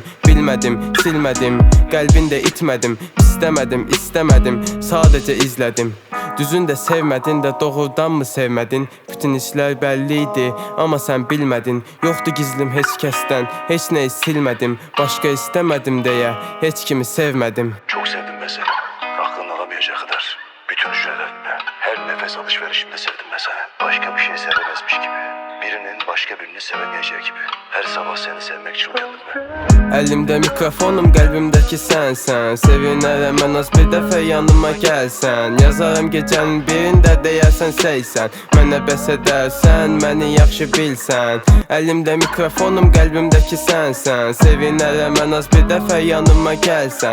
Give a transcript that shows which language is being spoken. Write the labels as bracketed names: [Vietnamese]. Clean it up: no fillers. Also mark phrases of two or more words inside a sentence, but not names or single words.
[Azerbaijani] Bilmədim, silmədim, qəlbində itmədim. İstəmədim, sadəcə izlədim. Düzün də sevmədin də doğrudanmı sevmədin? Bütün işlər bəlli idi, amma sən bilmədin. Yoxdu gizlim heç kəsdən, heç nəyi silmədim. Başqa istəmədim deyə heç kimi sevmədim. [Turkish] Çok sevdim ben seni. Aklın alamayacak kadar. Bütün hücrelerimle, her nefes alışverişimde sevdim ben seni. Başka bir şey sevemezmiş gibi. Birinin başka birini sevemeyeceği gibi. Her sabah seni sevmek için uyandım ben. [Azerbaijani] Əlimdə mikrofonum, qəlbimdəki sənsən. Sevinərəm mən az bir dəfə yanıma gəlsən. Yazarım gecənin birində deyərsən səysən. Mənə bəs edərsən, məni yaxşı bilsən. Əlimdə mikrofonum, qəlbimdəki sənsən. Sevinərəm mən az bir dəfə yanıma gəlsən.